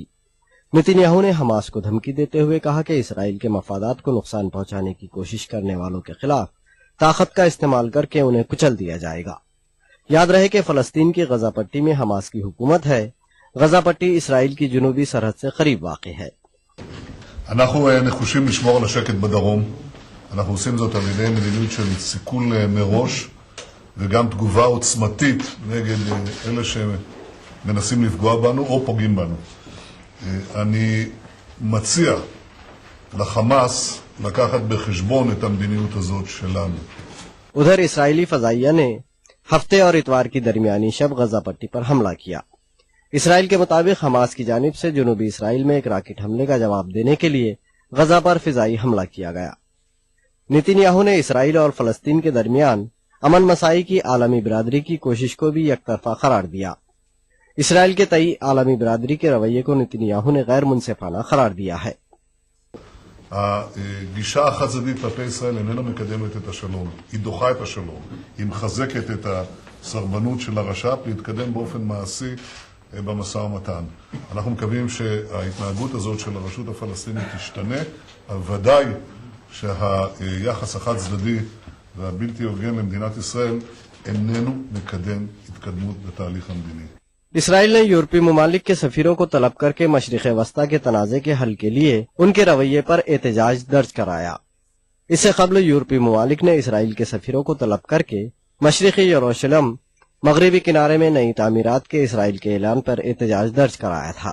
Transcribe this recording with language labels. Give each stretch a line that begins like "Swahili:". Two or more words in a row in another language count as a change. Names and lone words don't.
Urdu: نتنیاہو نے حماس کو دھمکی دیتے ہوئے کہا کہ اسرائیل کے مفادات کو نقصان پہنچانے کی کوشش کرنے والوں کے خلاف طاقت کا استعمال کر کے انہیں کچل دیا جائے گا۔ یاد رہے کہ فلسطین کی غزہ پٹی میں حماس کی حکومت ہے۔ غزہ פטי اسرائیل کی جنوبی سرحد سے قریب واقع ہے۔
Hebrew: אנחנו נחושים לשמור על השקט בדרום. אנחנו עושים זאת על ידי מדיניות של סיכול מראש וגם תגובה עוצמתית נגד אלה שמנסים לפגוע בנו או פוגעים בנו. אני מציע לחמאס לקחת בחשבון את המדיניות הזאת שלנו.
Urdu: ادھر اسرائیلی فضائیہ نے ہفتے اور اتوار کی درمیانی شب غزہ پٹی پر حملہ کیا۔ اسرائیل کے مطابق حماس کی جانب سے جنوبی اسرائیل میں ایک راکٹ حملے کا جواب دینے کے لیے غزہ پر فضائی حملہ کیا گیا۔ نتنیاہو نے اسرائیل اور فلسطین کے درمیان امن مساعی کی عالمی برادری کی کوشش کو بھی یک طرفہ قرار دیا۔ اسرائیل کے تئیں عالمی برادری کے رویے کو نتنیاہو نے غیر منصفانہ قرار دیا ہے۔
Hebrew: הגישה החד-צדדית כלפי ישראל איננה מקדמת את השלום, היא דוחה את השלום, היא מחזקת את הסרבנות של הרש"פ להתקדם באופן מעשי במשא ומתן. אנחנו מקווים שההתנהגות הזאת של הרשות הפלסטינית תשתנה, אבל ודאי שהיחס החד-צדדי והבלתי הוגן למדינת ישראל איננו מקדם התקדמות בתהליך המדיני.
Urdu: اسرائیل نے یورپی ممالک کے سفیروں کو طلب کر کے مشرق وسطی کے تنازع کے حل کے لیے ان کے رویے پر احتجاج درج کرایا۔ اس سے قبل یورپی ممالک نے اسرائیل کے سفیروں کو طلب کر کے مشرقی یروشلم مغربی کنارے میں نئی تعمیرات کے اسرائیل کے اعلان پر احتجاج درج کرایا تھا۔